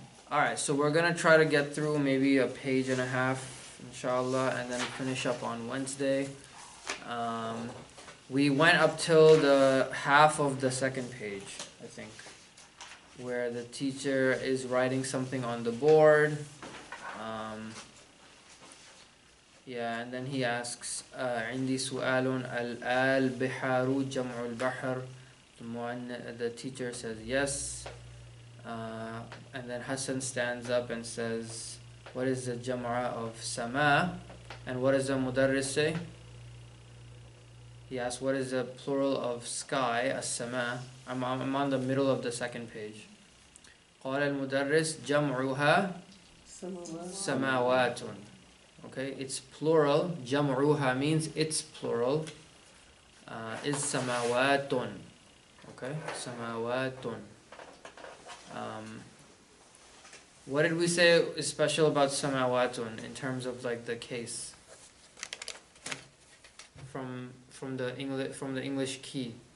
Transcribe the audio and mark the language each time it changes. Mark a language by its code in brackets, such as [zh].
[en] Alright, so we're going to try to get through maybe a page and a half, inshallah, and then finish up on Wednesday. We went up till the half of the 2nd page, I think, where the teacher is writing something on the board. And then he asks, [ar] عندي سؤال البحار جمع البحر. [en] The teacher says yes. And then Hassan stands up and says, what is the jam'a of sama? And what does the mudarris say? He asks, what is the plural of sky, as-sama? I'm on the middle of the 2nd page. [ar] قال المدرس جمعها سماوات. [en] Okay, it's plural. جمعها means it's plural. Is samawatun. Okay, samawatun. What did we say is special about samawatun in terms of like the case from the English key?